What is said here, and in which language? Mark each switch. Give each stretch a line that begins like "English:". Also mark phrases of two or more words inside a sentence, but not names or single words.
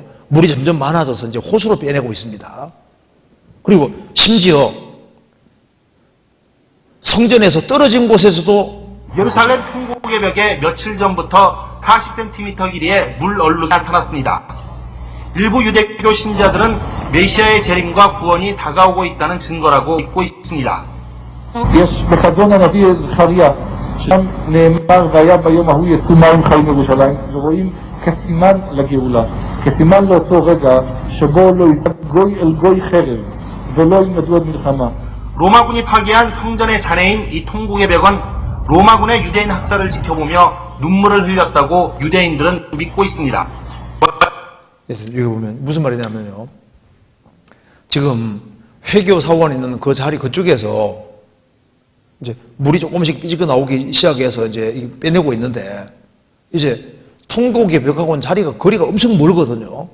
Korean: 물이 점점 많아져서 이제 호수로 빼내고 있습니다. 그리고 심지어 성전에서 떨어진 곳에서도 예루살렘 통곡의 벽에 며칠 전부터 40cm 길이의 물 얼룩이 나타났습니다. 일부 유대교 신자들은 메시아의 재림과 구원이 다가오고 있다는 증거라고 믿고 있습니다.
Hebrew: יש בחזון הנביא זכריה, שם נאמר והיה ביום ההוא יצאו מים חיים ירושלים, ורואים כסימן לגאולה, כסימן לאותו רגע שבו לא יישא גוי אל גוי חרב ולא ילמדו עוד מלחמה.
Korean: 로마군이 파괴한 성전의 잔해인 이 통곡의 벽은 로마군의 유대인 학살을 지켜보며 눈물을 흘렸다고 유대인들은 믿고 있습니다. 여기 보면 무슨 말이냐면요. 지금 회교 사원 있는 그 자리 그쪽에서 이제 물이 조금씩 삐지고 나오기 시작해서 이제 빼내고 있는데 이제 통곡의 벽하고는 거리가 엄청 멀거든요.